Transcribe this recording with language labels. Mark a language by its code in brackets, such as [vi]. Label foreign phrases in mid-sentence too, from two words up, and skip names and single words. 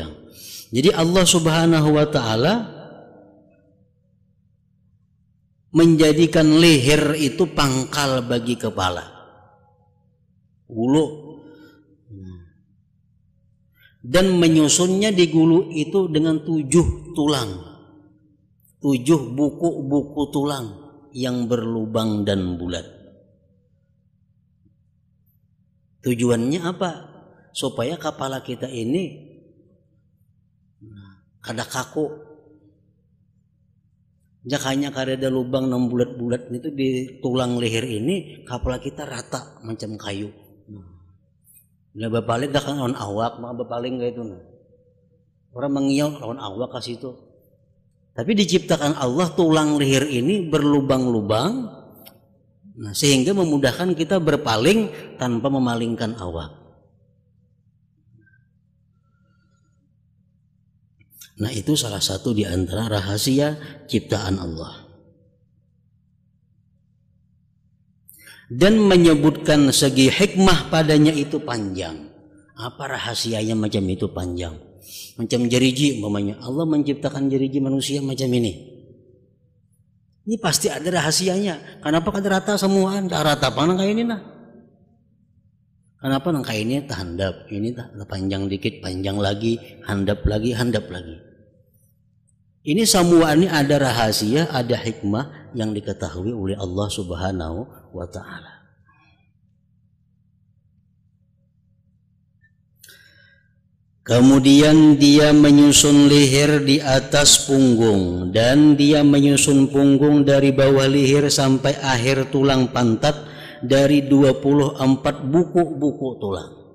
[id] Jadi Allah [ar] سبحانه وتعالى [id] menjadikan leher itu pangkal bagi kepala, gulu, dan menyusunnya di gulu itu dengan 7 tulang, 7 buku-buku tulang yang berlubang dan bulat. Tujuannya apa? Supaya kepala kita ini kada kaku. [bjn] Jakanya kada ada lubang 6 bulat-bulat itu di tulang leher ini, kepala kita rata macam kayu. Nah, bapaling dah kan lawan awak, maka bapaling kayak itu. Orang mengiau lawan awak kasih itu. [id] Tapi diciptakan Allah tulang leher ini berlubang-lubang, nah, sehingga memudahkan kita berpaling tanpa memalingkan awak. Nah, itu salah satu di antara rahasia ciptaan Allah. Dan menyebutkan segi hikmah padanya itu panjang. Apa rahasianya macam itu panjang? Macam jeriji umpamanya, Allah menciptakan jeriji manusia macam ini. Ini pasti ada rahasianya. Kenapa kada rata semua? [bjn] Tak rata apa nang kayak ini nah? Kenapa nang kayak ini tak handap? Ini tak panjang dikit, panjang lagi, handap lagi, handap lagi. [id] Ini semua ini ada rahasia, ada hikmah yang diketahui oleh Allah [ar] سبحانه وتعالى. [id] Kemudian dia menyusun leher di atas punggung, dan dia menyusun punggung dari bawah leher sampai akhir tulang pantat dari 24 buku-buku tulang.